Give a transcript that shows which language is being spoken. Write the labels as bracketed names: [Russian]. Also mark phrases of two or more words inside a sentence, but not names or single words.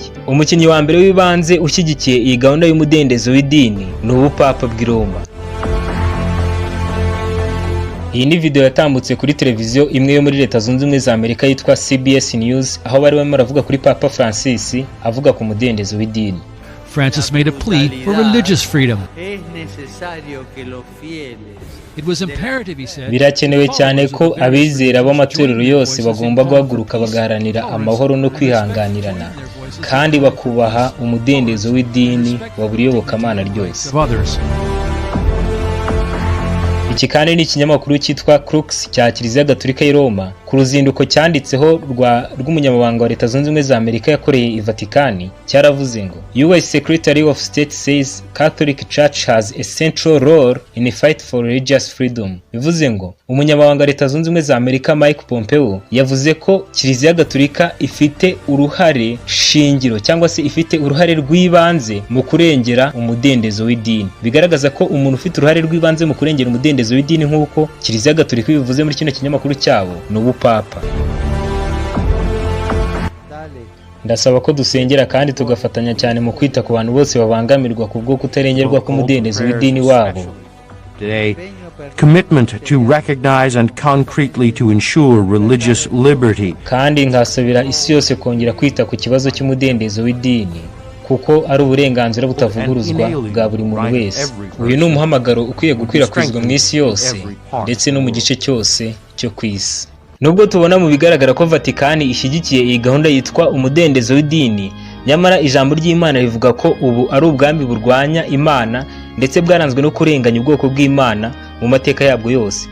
[Kinyarwanda] Umukinnyi wa mbere w'ibanze ushyigikiye iyi gahunda y'umudendezo w'idini ni ubupapa bw'i Roma. Iyi ni video yatambutse kuri televiziyo imwe yo muri Leta Zunze Ubumwe za Amerika yitwa CBS News, aho bari barimo baravuga kuri Papa Francis avuga ku mudendezo w'idini. [English] Francis made a plea for religious freedom. It was imperative, he said. [Kinyarwanda] Birakenewe cyane ko abizera b'amatorero yose bagomba guhaguruka bagaharanira amahoro no kwihanganirana, kandi bakubaha umudendezo w'idini wa buri yobokamana ryose. Iki kandi ni ikinyamakuru cyitwa Crux cya Kiliziya Gatolika i Roma, ku ruzinduko cyanditseho rw'umunyamabanga wa Leta Zunze Ubumwe za Amerika yakoreye i Vatikani, cyaravuze ngo [English] US Secretary of State says Catholic Church has a central role in the fight for religious freedom. [Kinyarwanda] Bivuze ngo umunyamabanga wa Leta Zunze Ubumwe za Amerika Mike Pompeo yavuze ko Kiliziya Gatolika ifite uruhare shingiro cyangwa se ifite uruhare rw'ibanze mu kurengera umudendezo w'idini. Bigaragaza ko umuntu ufite uruhare rw'ibanze mu kurengera umudendezo w'idini nk'uko Kiliziya Gatolika bivuze muri kino kinyamakuru cyabo ni ubupapa. Ndasaba ko dusengera kandi tugafatanya cyane mu kwita ku bantu bose babangamirwa kubwo kutarengerwa k'umudendezo w'idini wabo. [English] Commitment to recognize and concretely to ensure religious liberty. [Kinyarwanda] Kandi nkasabira isi yose kongera kwita ku kibazo cy'umudendezo w'idini, kuko ari uburenganzira butavuguruzwa bwa buri muntu wese. Uyu ni umuhamagaro ukwiye gukwirakwizwa mu isi yose ndetse no mu gice cyose cyo ku isi. Nubwo tubona mu bigaragara ko Vatikani ishyigikiye iyi gahunda yitwa umudendezo w'idini, nyamara ijambo ry'Imana rivuga ko ubu ari ubwambi burwanya Imana ndetse bwaranzwe no kurenganya ubwoko bw'Imana mu mateka yabwo yose.